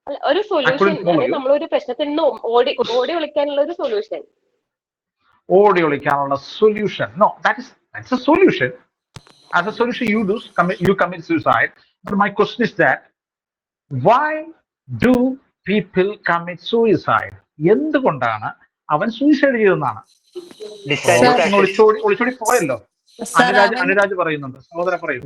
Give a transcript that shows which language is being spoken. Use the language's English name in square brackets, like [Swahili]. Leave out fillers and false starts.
[Malayalam] ഒരു സൊല്യൂഷൻ, നമ്മളൊരു പ്രശ്നത്തിൽ നിന്ന് ഓടി ഒളിക്കാനുള്ള ഒരു സൊല്യൂഷൻ. ഓടി ഒളിക്കാനുള്ള solution? No, [English] that's a solution. As a solution, you commit suicide. But my question is that why do people commit suicide? [Malayalam] എന്തുകൊണ്ടാണ് അവൻ സൂയിസൈഡ് ചെയ്തതെന്നാണ്. ഒളിച്ചോടി പോയല്ലോ. അനുരാജ് പറയുന്നുണ്ട്. സഹോദര പറയൂ.